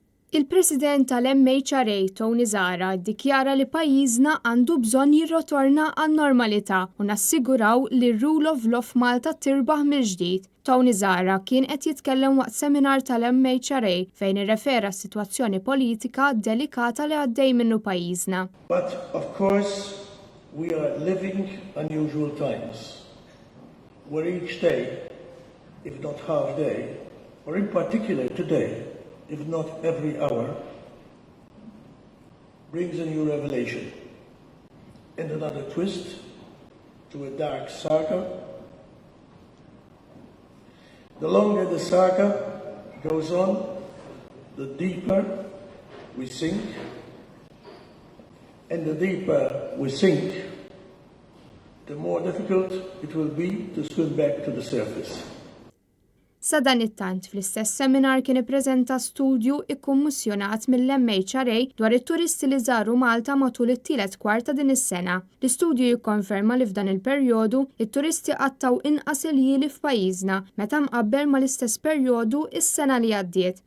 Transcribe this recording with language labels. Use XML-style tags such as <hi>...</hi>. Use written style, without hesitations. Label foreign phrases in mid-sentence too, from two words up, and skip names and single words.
<mt>Il-President tal-MHRA Tony Zara ddikjara li pajjiżna għandu bżonn jirrotorna għan-normalità u nassiguraw li r-</mt> <en>rule of law</en> <mt>f'Malta tirbaħ mill-ġdid. Tony Zara kien qed jitkellem waqt seminar tal-MHRA fejn irrefera s-sitwazzjoni politika delikata li għaddej minnu pajjiżna.</mt> <en>But of course we are living unusual times where each day, if not half day, or in particular today, if not every hour, brings a new revelation and another twist to a dark saga. The longer the saga goes on, the deeper we sink, and the deeper we sink, the more difficult it will be to swim back to the surface.</en> <mt>Sa dan it-tant fl-istess seminar kien ippreżenta studju ikkummissjonat mill-MHRA dwar it-turisti li żaru Malta matul it-tielet kwart ta' din is-sena. L-istudju jikkonferma li f'dan il-perjodu it-turisti qattaw inqas il-jieli f'pajjiżna meta mqabbel mal-istess perjodu is-sena li għaddiet.</mt>